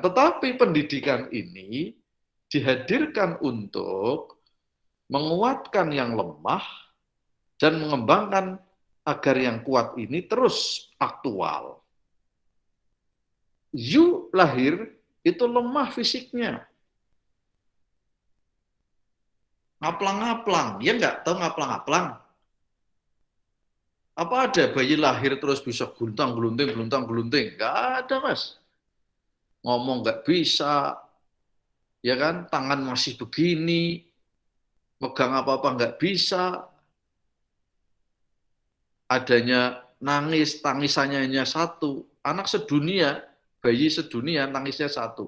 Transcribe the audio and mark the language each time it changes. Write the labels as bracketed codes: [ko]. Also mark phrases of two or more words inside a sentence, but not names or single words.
[id] Tetapi pendidikan ini dihadirkan untuk menguatkan yang lemah dan mengembangkan agar yang kuat ini terus aktual. You lahir itu lemah fisiknya. Ngaplang-ngaplang, ya nggak tahu ngaplang-ngaplang. Apa ada bayi lahir terus bisa guntang-gelunting, guntang-gelunting? Nggak ada, Mas. Ngomong nggak bisa, ya kan? Tangan masih begini, megang apa-apa nggak bisa. Adanya nangis, tangisannya hanya satu. Anak sedunia, bayi sedunia, nangisnya satu.